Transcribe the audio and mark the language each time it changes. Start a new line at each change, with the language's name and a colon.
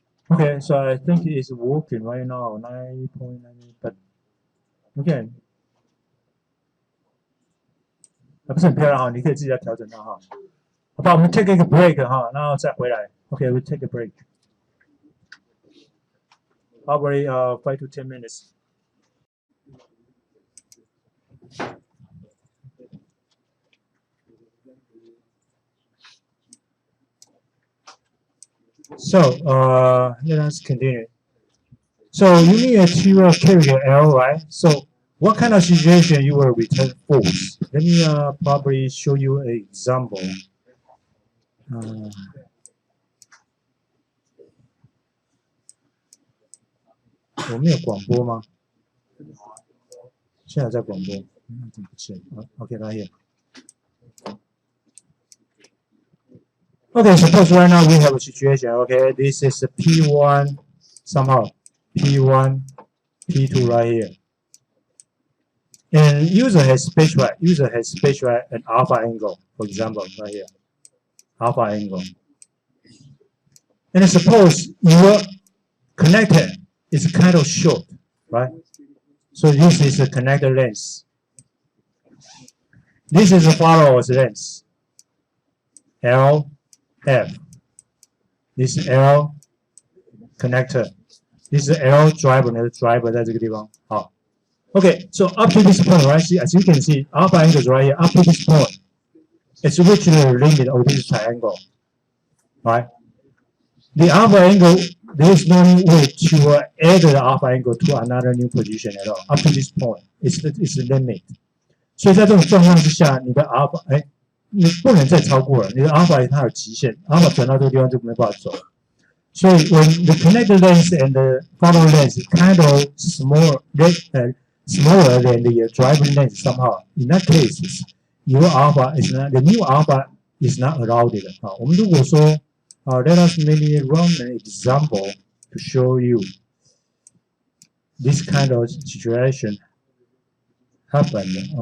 English: Okay, so I think it's working right now, 9.9, but again,
Chinese: 不是很漂亮哈，你可以自己来调整它哈。好吧，我们 take 一个 break 哈，然后再回来。
English: Okay, we take a break. Probably 5 to 10 minutes. So let us continue. So you need to carry your L, right? So what kind of situation you will return false? Let me probably show you an example.
Chinese: 我们有广播吗？现在在广播，怎么不见？
English: OK, right here. Okay, suppose right now we have a situation. Okay, this is a P1 somehow, P1, P2 right here. And user has specified an alpha angle, for example, right here, alpha angle. And suppose your connector is kind of short, right? So this is a connector length. This is a follower's length, L, F. This is L connector. This is L driver
Chinese: 的 driver 在这个地方。好
English: Okay, so up to this point, right? See, as you can see, alpha angle is right here. Up to this point, it's reached the limit of this triangle, right? The alpha angle, there is no way to add the alpha angle to another new position at all. Up to this point, it's the limit.
Chinese: 所以在这种状况之下，你的 alpha， 你不能再超过了。你的 alpha 它有极限 ，alpha 转到这个地方就没办法走。
English: 所以 when the connected length and the follow length kind of smaller than the driving length somehow, in that case, your alpha is not the new alpha is not allowed.
Chinese: 我们如果说
English: let us maybe run an example to show you this kind of situation happen.